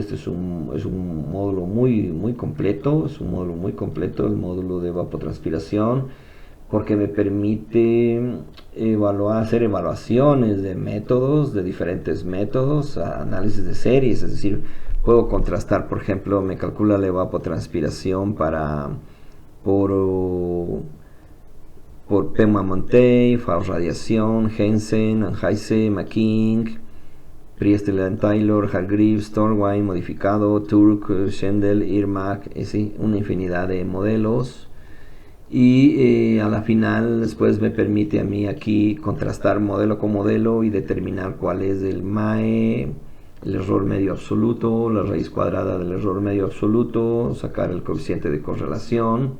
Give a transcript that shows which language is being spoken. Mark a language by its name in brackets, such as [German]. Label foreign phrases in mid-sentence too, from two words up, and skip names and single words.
[Spanish] Este es un módulo muy completo, es un módulo muy completo, el módulo de evapotranspiración, porque me permite hacer evaluaciones de métodos, de diferentes métodos, análisis de series, es decir, puedo contrastar, por ejemplo, me calcula la evapotranspiración por Pema Montey, Faust Radiación, Jensen, Anheise, McKing, Priestler, Taylor, Hargreaves, Thorwine, modificado, Turk, Schendel, Irmac, una infinidad de modelos. Y a la final después me permite a mí aquí contrastar modelo con modelo y determinar cuál es el MAE, el error medio absoluto, la raíz cuadrada del error medio absoluto, sacar el coeficiente de correlación.